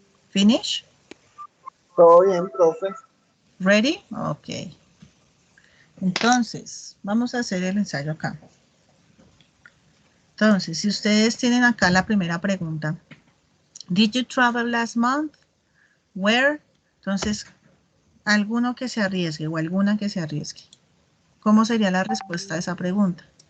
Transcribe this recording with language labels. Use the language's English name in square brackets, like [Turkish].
[English] Finish? [Spanish] Todo bien, profe. [English] Ready? Ok. [Spanish] Entonces, vamos a hacer el ensayo acá. Entonces, si ustedes tienen acá la primera pregunta. [English] Did you travel last month? Where? [Spanish] Entonces, alguno que se arriesgue o alguna que se arriesgue. ¿Cómo sería la respuesta a esa pregunta?